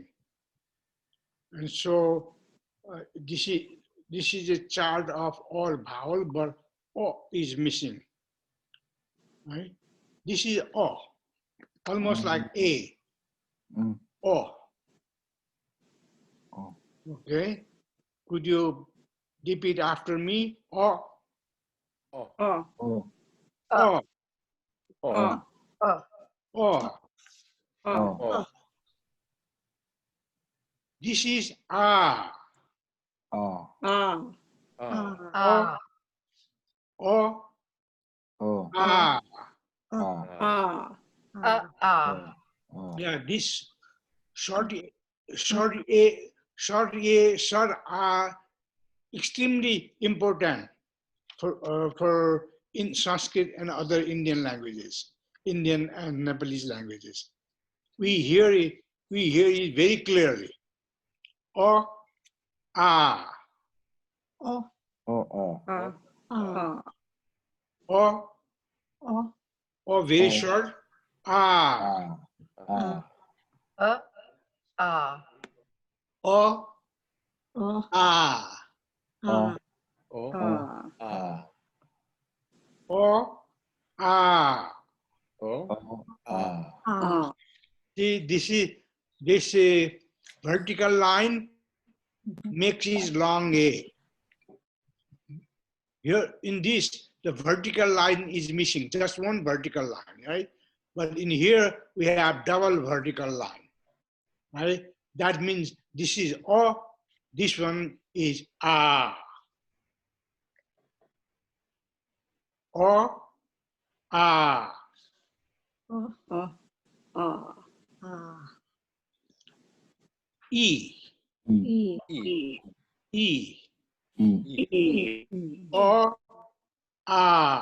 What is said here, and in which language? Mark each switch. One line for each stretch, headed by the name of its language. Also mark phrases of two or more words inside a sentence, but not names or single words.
English: And so this is a chart of all vowel, but O is missing. Right? This is O, almost like A. O. Okay. Could you repeat after me? O. Oh. O. Oh. O. O. Oh. This is A. Ah. O. O. A. Yeah, this short A, short A extremely important for in Sanskrit and other Indian languages, Indian and Nepalese languages. We hear it very clearly. O, A. Oh. O, very short. A. O, A. O, A. See, this vertical line makes his long A. Here in this, the vertical line is missing, just one vertical line, right? But in here, we have double vertical line, right? That means this is O, this one is A. O, A. E. E. O, A.